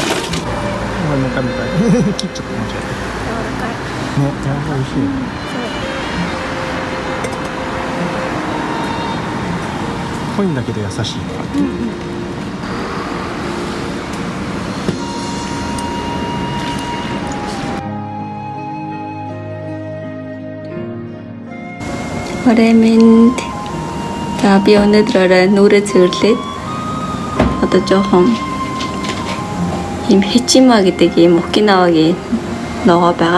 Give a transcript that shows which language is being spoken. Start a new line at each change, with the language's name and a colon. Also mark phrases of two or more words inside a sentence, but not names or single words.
Japanese: なんかみたい切っちゃってましたね。やばい美味しい。濃いんだけど優しい。
Mongolian: Времэнд за би өнөөдөр нүрээ цэвэрлээд одоо жоохон ийм хичима гэдэг ийм Окинавагийн ногоо байгаа.